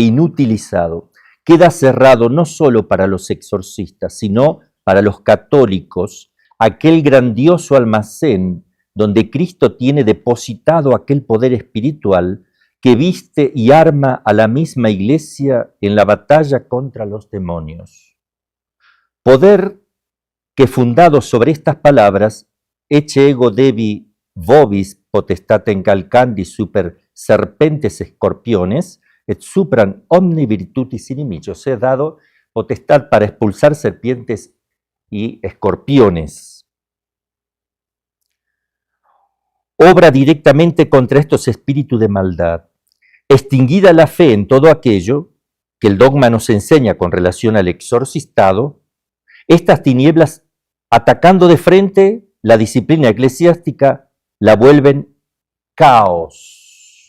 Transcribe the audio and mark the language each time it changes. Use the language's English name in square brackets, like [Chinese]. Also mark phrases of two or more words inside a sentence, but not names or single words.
[Spanish] inutilizado, queda cerrado no solo para los exorcistas, sino para los católicos, aquel grandioso almacén donde Cristo tiene depositado aquel poder espiritual que viste y arma a la misma Iglesia en la batalla contra los demonios. Poder que fundado sobre estas palabras, [Latin] ecce ego debi vobis potestatem calcandi super serpentes escorpiones, et supran omni virtutis inimici, [Spanish] he dado potestad para expulsar serpientes y escorpiones. Obra directamente contra estos espíritus de maldad. Extinguida la fe en todo aquello que el dogma nos enseña con relación al exorcistado, estas tinieblas, atacando de frente la disciplina eclesiástica, la vuelven caos.